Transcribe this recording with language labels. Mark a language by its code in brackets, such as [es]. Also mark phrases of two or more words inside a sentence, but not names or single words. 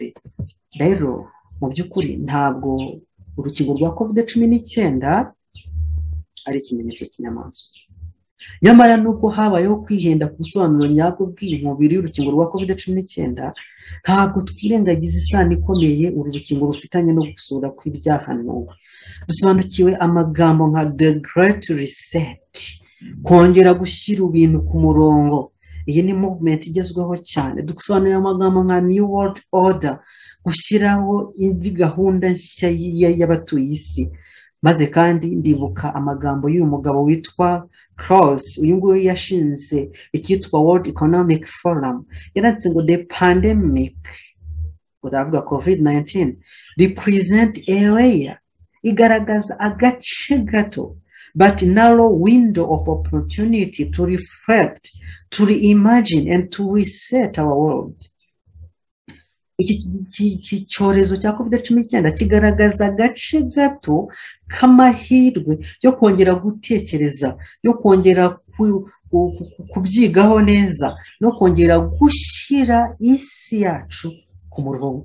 [rw] Rero mu by'ukuri ntabwo urukingo rwa COVID-19 ari ikimenyetso cy'inyamaswa. Nyamara nuko habayeho kwihenda ku busobanuro nyabwo bw'umubiri y'urukingo rwa COVID-19, ntabwo twirengagiza isano ikomeye uru rukingo rufitanye no gusura kw'ibyahanuwe. Dusobanukiwe amagambo nka [en] the great reset, [rw] kongera gushyira ibintu ku murongo. Iyi ni movement igezweho cyane. Dusobanuye amagambo nka [en] new world order, [rw] gushyiraho indi gahunda nshya y'abatuye isi. Maze kandi ndibuka amagambo y'uyu mugabo witwa Klaus, uyu nguyu yashinze icyitwa World Economic Forum. Yaranditse ngo [en] the pandemic, uravuga COVID-19, represent area, [rw] igaragaza agace gato [en] but narrow window of opportunity to reflect, to reimagine and to reset our world. [rw] Iki cyorezo cya COVID-19 kigaragaza agace gato k'amahirwe yo kongera gutekereza, yo kongera kubyigaho neza, no kongera gushyira isi yacu ku murongo.